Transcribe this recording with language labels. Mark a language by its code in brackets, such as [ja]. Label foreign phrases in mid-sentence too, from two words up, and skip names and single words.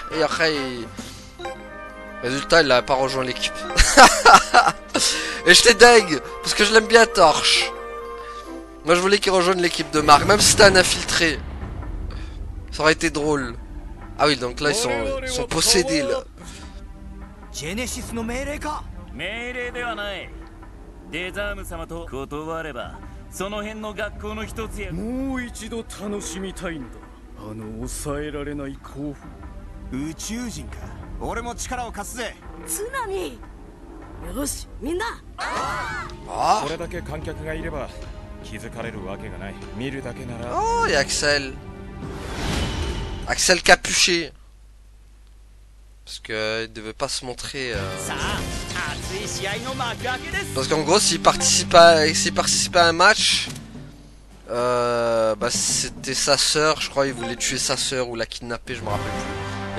[fr] Et après résultat il a pas rejoint l'équipe. Et j'étais deg parce que je l'aime bien Torche. Moi je voulais qu'il rejoigne l'équipe de Mark. Même si c'était un infiltré. Ça aurait été drôle. Ah oui donc là ils sont possédés là. [ja] Genesis の命令か。命令ではない。デザーム様と断ればその辺の学校の一つや。もう一度楽しみたいんだ。抑えられない興奮。宇宙人か。俺も力を貸すぜ。津波。よしみんな。これだけ観客がいれば気づかれるわけがない。見るだけなら。 [fr] Oh, il y a Axel. Axel capuché. Parce que il devait pas se montrer. Parce qu'en gros, s'il participait à un match, bah c'était sa sœur, je crois, il voulait tuer sa sœur ou la kidnapper, je me rappelle plus.